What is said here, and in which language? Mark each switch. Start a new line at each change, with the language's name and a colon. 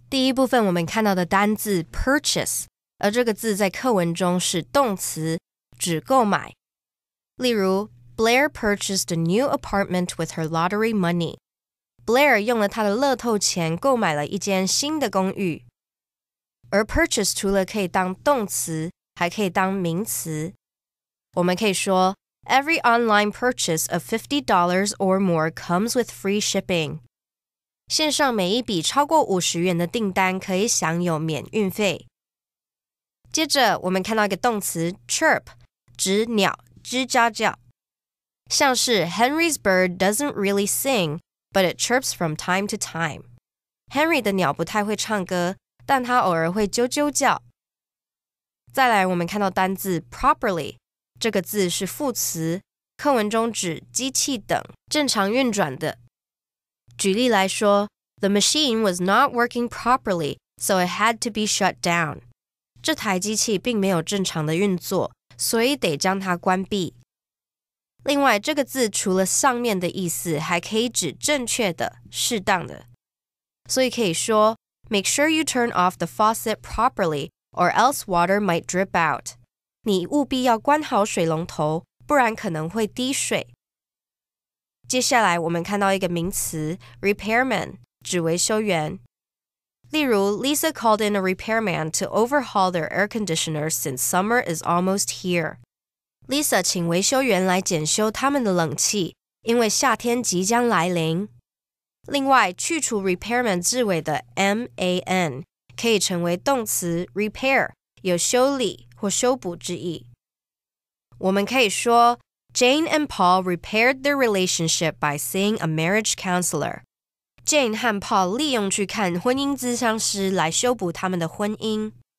Chinese: 第一部分我们看到的单字 purchase， 而这个字在课文中是动词，指购买。例如
English: Blair purchased a new apartment with her lottery money.
Chinese: Blair 用了他的乐透钱购买了一间新的公寓。而 purchase 除了可以当动词，还可以当名词。我们可以说
English: Every online purchase of $50 or more comes with free shipping.
Chinese: 线上每一笔超过50元的订单可以享有免运费。接着我们看到一个动词 chirp， 指鸟吱喳叫，像是
English: Henry's bird doesn't really sing, but it chirps from time to time.
Chinese: Henry 的鸟不太会唱歌，但它偶尔会啾啾叫。再来我们看到单字 properly， 这个字是副词，课文中指机器等正常运转的。举例来说
English: The machine was not working properly, so it had to be shut down.
Chinese: 这台机器并没有正常的运作，所以得将它关闭。另外，这个字除了上面的意思，还可以指正确的、适当的。所以可以说
English: Make sure you turn off the faucet properly, or else water might drip out.
Chinese: 你务必要关好水龙头，不然可能会滴水。接下来我们看到一个名词 repairman， 指维修员。例如
English: Lisa called in a repairman to overhaul their air conditioner since summer is almost here.
Chinese: Lisa 请维修员来检修他们的冷气，因为夏天即将来临。另外，去除 repairman 字尾的 man 可以成为动词 repair， 有修理或修补之意。我们可以说
English: Jane and Paul repaired their relationship by seeing a marriage counselor.
Chinese: Jane 和 Paul 利用去看婚姻咨商师来修补他们的婚姻。